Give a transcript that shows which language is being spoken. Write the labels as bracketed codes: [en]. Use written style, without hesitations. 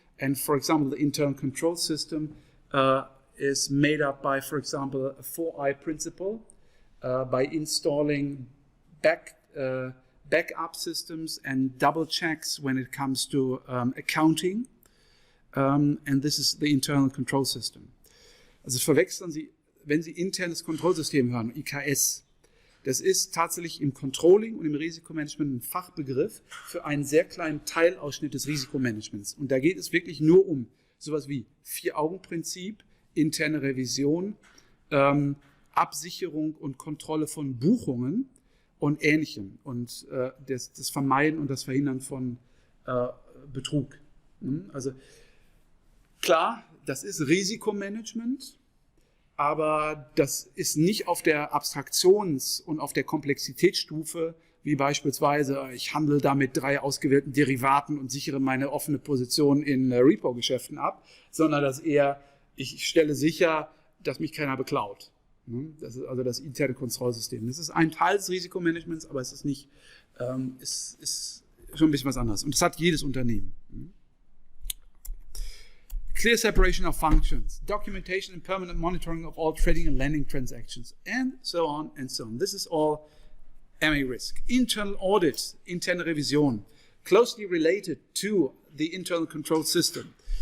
[en] And for example, the internal control system is made up by, for example, a 4I principle, by installing backup systems and double checks when it comes to accounting. And this is the internal control system. [de] Also verwechseln Sie, wenn Sie internes Kontrollsystem hören, IKS, das ist tatsächlich im Controlling und im Risikomanagement ein Fachbegriff für einen sehr kleinen Teilausschnitt des Risikomanagements. Und da geht es wirklich nur um sowas wie Vier-Augen-Prinzip, interne Revision, Absicherung und Kontrolle von Buchungen und Ähnlichem. Und das Vermeiden und das Verhindern von Betrug. Also klar, das ist Risikomanagement, aber das ist nicht auf der Abstraktions- und auf der Komplexitätsstufe, wie beispielsweise, ich handle da mit 3 ausgewählten Derivaten und sichere meine offene Position in Repo-Geschäften ab, sondern das eher, ich stelle sicher, dass mich keiner beklaut. Das ist also das interne Kontrollsystem. Das ist ein Teil des Risikomanagements, aber es ist nicht, ist schon ein bisschen was anderes. Und das hat jedes Unternehmen. [en] Clear separation of functions, documentation and permanent monitoring of all trading and lending transactions, and so on and so on. This is all MA risk. Internal audit, [de] interne Revision, [en] closely related to the internal control system.